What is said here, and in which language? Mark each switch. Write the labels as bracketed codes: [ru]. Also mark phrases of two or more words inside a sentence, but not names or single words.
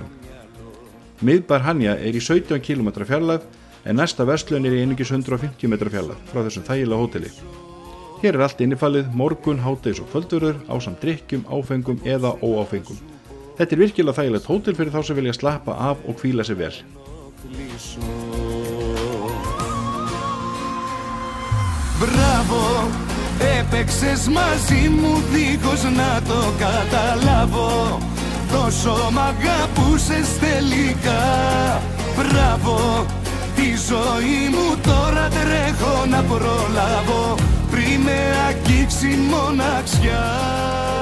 [is] Miðbær Hanja í 17 km fjarlægð, en næsta verslun í einungis 150 metra fjarlægð frá þessum þægilega hóteli. Hér allt innifalið, morgun, hádegis og kvöldvörður, ásamt drykkjum, áfengum eða óáfengum. Þetta virkilega þægilegt hótel fyrir þá sem vilja slappa af og hvíla sig vel. [el] Μπράβο, έπαιξες μαζί μου δίχως να το καταλάβω. Τόσο μ' αγαπούσες τελικά. Μπράβο, τη ζωή μου τώρα τρέχω να προλάβω πριν με αγγίξει μοναξιά.